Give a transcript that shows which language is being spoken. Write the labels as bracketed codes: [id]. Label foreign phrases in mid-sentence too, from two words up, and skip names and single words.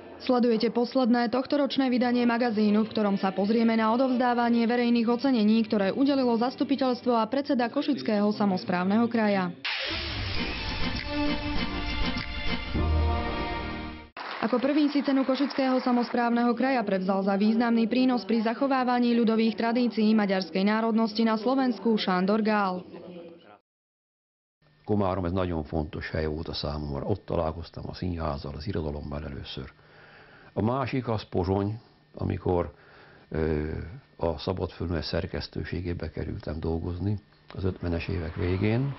[sk] Sledujete posledné tohtoročné vydanie magazínu, v ktorom sa pozrieme na odovzdávanie verejných ocenení, ktoré udelilo zastupiteľstvo a predseda Košického samosprávneho kraja. Ako prvý si cenu Košického samosprávneho kraja prevzal za významný prínos pri zachovávaní ľudových tradícií maďarskej národnosti na Slovensku Sándor Gál. [hu] Komárom ez nagyon fontos hely volt a számomra. Ott találkoztam a színházzal, az irodalommal először. A másik az Pozsony, amikor a Szabadföldműves szerkesztőségébe kerültem dolgozni az 50-es évek végén.